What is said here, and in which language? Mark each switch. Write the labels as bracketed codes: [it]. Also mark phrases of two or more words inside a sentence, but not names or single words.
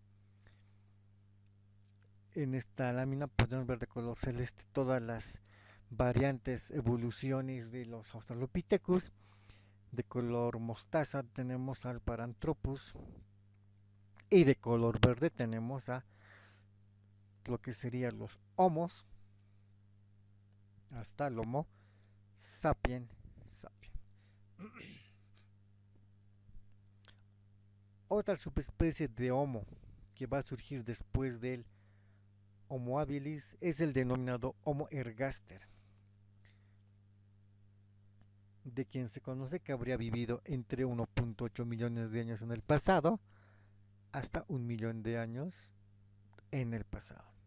[es] En esta lámina podemos ver de color celeste todas las variantes, evoluciones de los Australopithecus. De color mostaza tenemos al Paranthropus y de color verde tenemos a lo que serían los Homos hasta el Homo sapien sapien. Otra subespecie de Homo que va a surgir después del Homo habilis es el denominado Homo ergaster, de quien se conoce que habría vivido entre 1.8 millones de años en el pasado hasta 1 millón de años en el pasado.